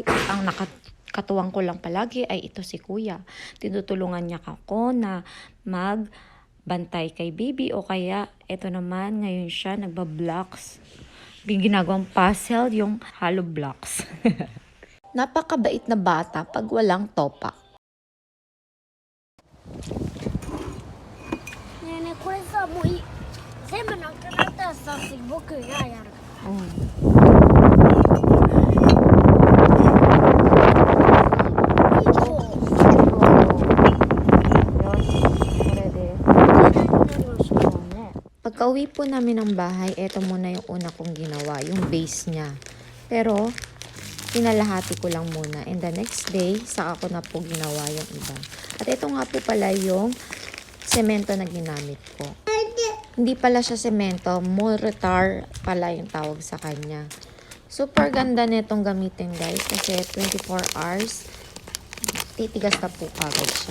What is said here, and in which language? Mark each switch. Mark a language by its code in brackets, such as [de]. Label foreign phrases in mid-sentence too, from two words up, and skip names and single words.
[tl] Ang katuwang ko lang palagi ay ito si Kuya. Tinutulungan niya ako na magbantay kay baby o kaya ito naman ngayon siya nagba-blocks. Ginagawang puzzle yung [en] hollow blocks. [tl] Napakabait na bata pag walang topak. [ja] ねえねえこれさもう全部なくなったらさ次僕がやる。 [tl] Pagka-uwi po namin ng bahay, eto muna yung una kong ginawa, yung base niya. Pero, pinalahati ko lang muna. [en] And the next day, [tl] saka ko na po ginawa yung iba. At ito nga po pala yung semento na ginamit ko. Hindi pala siya semento, mortar pala yung tawag sa kanya. Super ganda nitong gamitin guys kasi 24 hours, titigas na po agad siya.